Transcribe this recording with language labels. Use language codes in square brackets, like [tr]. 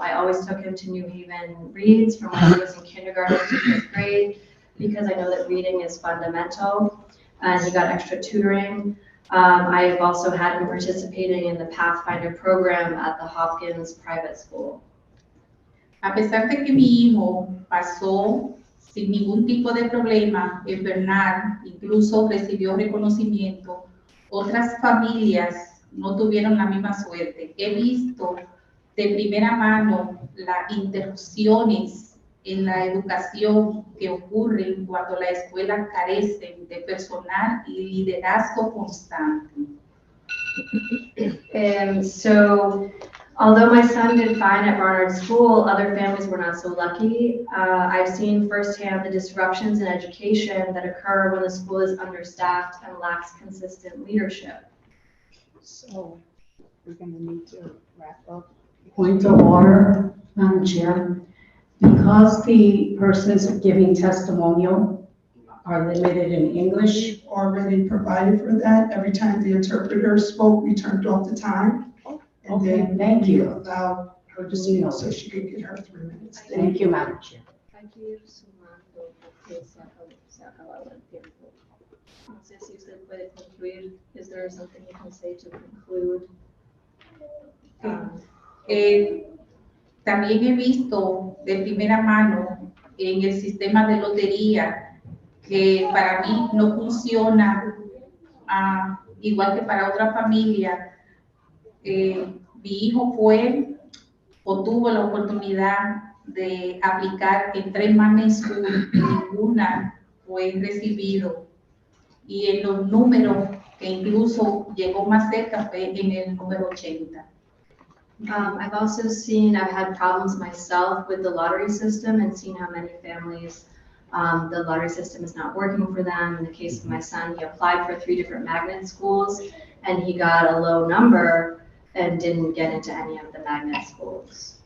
[en] I always took him to New Haven Reads from when he was in kindergarten to 5th grade, because I know that reading is fundamental, and he got extra tutoring. I have also had him participating in the Pathfinder program at the Hopkins private school. [es] A pesar de que mi hijo pasó sin ningún tipo de problema en Bernard, incluso recibió reconocimiento, otras familias no tuvieron la misma suerte. He visto de primera mano las interrupciones en la educación que ocurren cuando las escuelas carecen de personal y liderazgo constante. [en] So although my son did fine at Barnard School, other families were not so lucky. I've seen firsthand the disruptions in education that occur when the school is understaffed and lacks consistent leadership. So we're gonna need to wrap up. Point of order, Madam Chair. Because the persons giving testimonial are limited in English. We've already provided for that. Every time the interpreter spoke, we turned off the time. And Okay, then thank we you. allowed her to speak so she could get her 3 minutes. Thank you, Madam Chair. [es] Hay que ir sumando porque se ha acabado el tiempo. No sé si usted puede concluir. [en] Is there something you can say to conclude? [es] También he visto de primera mano en el sistema de lotería que para mí no funciona igual que para otra familia. Mi hijo tuvo la oportunidad de aplicar en 3 magnet schools y ninguna fue recibido. Y en los números que incluso llegó más cerca fue en el número 80. [en] I've had problems myself with the lottery system and seen how many families, the lottery system is not working for them. In the case of my son, he applied for 3 different magnet schools and he got a low number and didn't get into any of the magnet schools.